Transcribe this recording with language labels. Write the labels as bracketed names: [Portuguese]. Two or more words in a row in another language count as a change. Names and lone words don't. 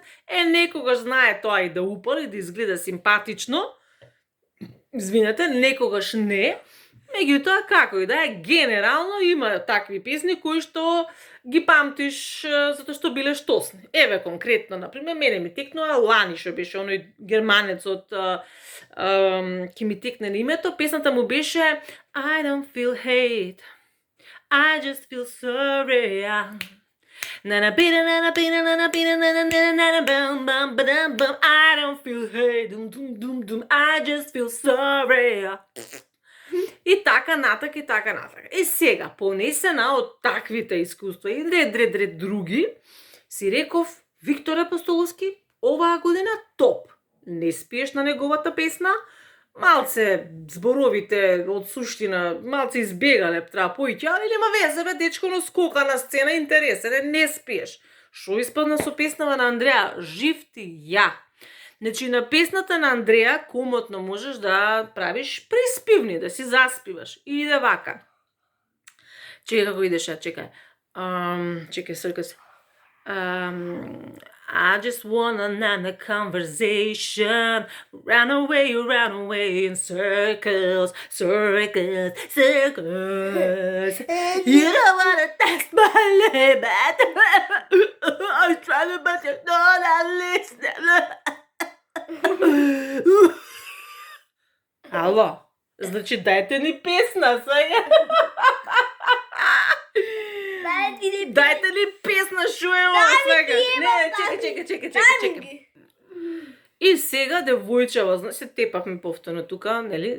[Macedonian] Некогаш знае тоа и да упали, да изгледа симпатично, извинете, некогаш не, Меѓутоа, како и да е, генерално има такви песни кои што ги памтиш затоа што биле штосни. Еве конкретно, например, мене ми текнува Лани, што беше оној германец од ки ми текне на името, песната му беше [English] I don't feel hate, I just feel sorry. I don't feel hate, I just feel sorry. [Macedonian] И така натак, и така натак. И сега, понесена од таквите искуства и ред други, си реков, Виктор Апостоловски, оваа година топ. Не спиеш на неговата песна, малце зборовите од суштина, малце избегале, треба поиќе, али нема везе, бе, дечко, но скока на сцена, интересен, не спиеш. Шо испадна со песнава на Андреа? Жив ти ја. Значи, на песната на Андреа комотно можеш да правиш приспивни, да си заспиваш. И иде вака. Чекај како идеше, чекај. Чекај, срка се. [English] I just wanna end the conversation. Run away in circles, circles, circles. You don't wanna text my limit. I was trying to, but you're not listening. [Macedonian] Ало, значи дајте ни песна сега. Дајте ни песна, шо е ова сега? Не, чекај. И сега девојчева, значи тепавме повторно тука, нели?